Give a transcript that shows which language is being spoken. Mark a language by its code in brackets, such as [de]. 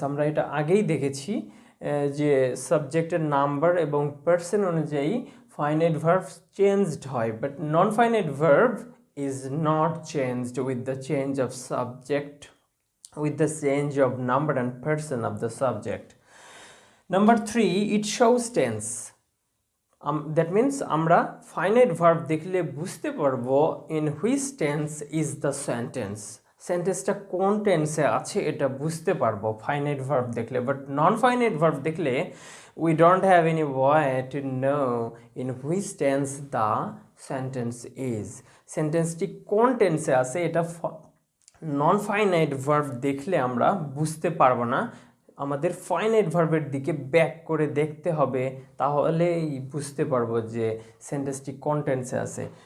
[bn] আমরা এটা আগেই দেখেছি যে সাবজেক্টের নাম্বার এবং পার্সন অনুযায়ী ফাইনাইট ভার্ব চেঞ্জড হয়, but non finite verb [en] is not changed with the change of subject, with the change of number and person of the subject. Number 3, it shows tense. That means [bn] আমরা finite verb দেখলে বুঝতে পারবো [en] in which tense is the sentence. [bn] সেন্টেন্সটা কোন টেন্সে আছে এটা বুঝতে পারবো ফাইনাইট ভার্ব দেখলে, বাট নন ফাইনাইট ভার্ব দেখলে [en] we don't have any way to know in which tense the sentence is. [bn] সেন্টেন্সটি কোন টেন্সে আছে এটা নন ফাইনাইট ভার্ব দেখলে আমরা বুঝতে পারবো না, আমাদের ফাইনাইট ভার্বের দিকে ব্যাক করে দেখতে হবে, তাহলেই বুঝতে পারবো যে সেন্টেন্সটি কোন টেন্সে আছে।